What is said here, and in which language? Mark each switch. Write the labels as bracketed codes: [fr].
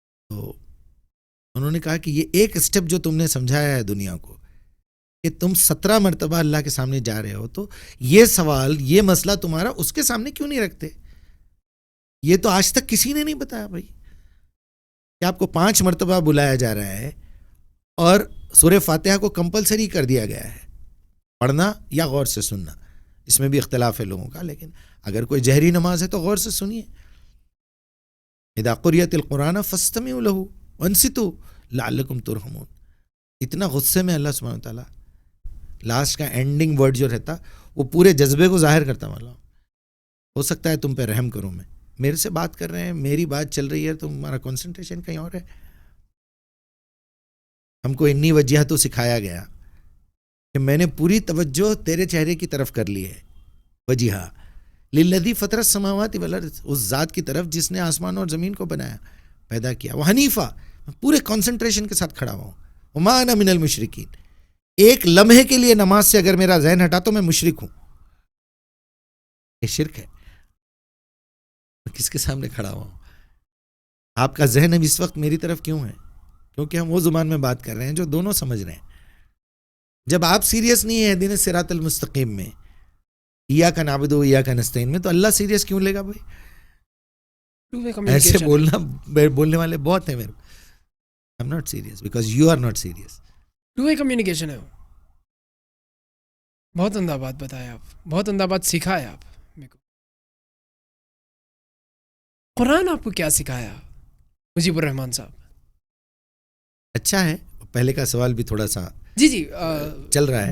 [ur] تو انہوں نے کہا کہ یہ ایک اسٹیپ جو تم نے سمجھایا ہے دنیا کو کہ تم 17 مرتبہ اللہ کے سامنے جا رہے ہو, تو یہ سوال, یہ مسئلہ تمہارا اس کے سامنے کیوں نہیں رکھتے؟ یہ تو آج تک کسی نے نہیں بتایا بھائی کہ آپ کو 5 مرتبہ بلایا جا رہا ہے اور سورہ فاتحہ کو کمپلسری کر دیا گیا ہے, پڑھنا یا غور سے سننا. اس میں بھی اختلاف ہے لوگوں کا, لیکن اگر کوئی جہری نماز ہے تو غور سے سنیے. [ar] اذا قرئت القرآن فاستمعوا له وانصتوا لعلکم ترحمون. [ur] اتنا غصے میں اللہ سبحانہ وتعالیٰ لاسٹ کا اینڈنگ ورڈ جو رہتا وہ پورے جذبے کو ظاہر کرتا. والا ہو سکتا ہے تم پہ رحم کروں, میں میرے سے بات کر رہے ہیں, میری بات چل رہی ہے, تمہارا کنسنٹریشن کہیں اور ہے. ہم کو انی وجہ تو سکھایا گیا کہ میں نے پوری توجہ تیرے چہرے کی طرف کر لی ہے. [ar] وجہا للذی فطر السماوات والارض, [ur] اس ذات کی طرف جس نے آسمان اور زمین کو بنایا, پیدا کیا. وہ حنیفہ, پورے کنسنٹریشن کے ساتھ کھڑا ہوا ہوں. [ar] وما انا من المشرکین, [ur] ایک لمحے کے لیے نماز سے اگر میرا ذہن ہٹا تو میں مشرک ہوں. یہ شرک ہے. کس کے سامنے کھڑا ہوا ہوں؟ آپ کا ذہن اب اس وقت میری طرف کیوں ہے؟ کیونکہ ہم وہ زبان میں بات کر رہے ہیں جو دونوں سمجھ رہے ہیں. جب آپ سیریس نہیں ہیں دین صراط المستقیم میں, [ar] ایاک نعبد و ایاک نستعین [ur] میں, تو اللہ سیریس کیوں لے گا بھائی؟ ایسے بولنے والے بہت ہیں میرے. [en] I'm not serious because you are not serious. Two way communication [ur] ہے وہ. بہت عمدہ بات بتایا آپ, بہت عمدہ بات سکھایا آپ میرے کو. قرآن آپ کو کیا سکھایا مجیب الرحمان صاحب؟ اچھا ہے, پہلے کا سوال بھی تھوڑا سا جی چل رہا ہے.